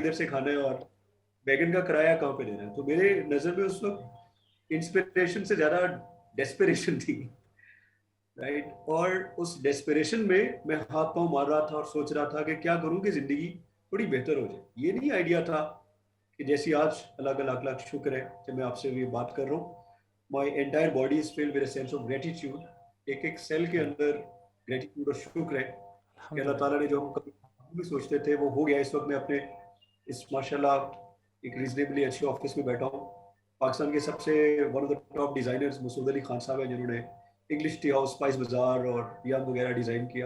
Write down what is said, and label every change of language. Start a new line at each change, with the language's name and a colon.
Urdu: کدھر سے کھانا ہے اور بیگن کا کرایہ کہاں پہ دینا ہے. تو میرے نظر میں اس وقت انسپریشن سے زیادہ ڈیسپریشن تھی, رائٹ. اور اس ڈیسپریشن میں میں ہاتھ پاؤں مار رہا تھا اور سوچ رہا تھا کہ کیا کروں کہ زندگی تھوڑی بہتر ہو جائے. یہ نہیں آئیڈیا تھا کہ جیسی آج اللہ کا لاکھ لاکھ شکر ہے کہ میں آپ سے یہ بات کر رہا ہوں.
English: My entire body is filled with a sense of gratitude.
Urdu: ایک سیل کے اندر گریٹیٹیوڈ اور شکر ہے کہ اللہ تعالیٰ نے جو ہم کبھی بھی سوچتے تھے وہ ہو گیا. اس وقت میں اپنے اس ماشاء اللہ ایک ریزنیبلی اچھے آفس میں بیٹھا ہوں. پاکستان کے سب سے
English: one of the top designers
Urdu: مسعود علی خان صاحب ہیں جنہوں نے انگلش ٹی ہاؤس, اسپائس بازار اور ریاض وغیرہ ڈیزائن کیا.